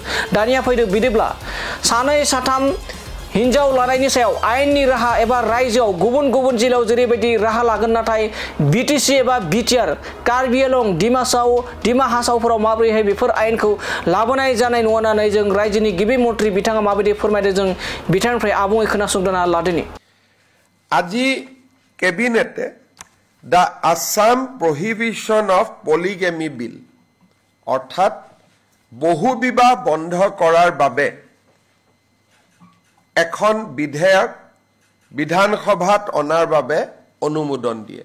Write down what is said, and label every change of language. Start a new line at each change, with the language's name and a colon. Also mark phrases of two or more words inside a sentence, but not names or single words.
Bodo: दानिया फैदो बिदिब्ला 2 साथाम हिन्जाव लानायनि सायाव आयेननि राहा एबा रायजोआव गुबुन जिल्लायाव जेरैबायदि राहा लागोन नाथाय बिटिसि एबा बिटिआर कार्बि आंलं डिमा हासावफोराव माबोरैहाय बेफोर आयेनखौ लाबोनाय जानाय नङा होननानै जों रायजोनि गिबि मन्त्रि बिथाङा माबायदि फोरमायदों जों बिथांनिफ्राय आबुङै खोनासंदों लादोनि।
Assamese: আজি কেবিনেটে দ্য আসাম প্ৰহিবিশ্যন অফ পলিগেমি বিল অৰ্থাৎ বহু বিবাহ বন্ধ কৰাৰ বাবে এখন বিধেয়ক বিধানসভাত অনাৰ বাবে অনুমোদন দিয়ে।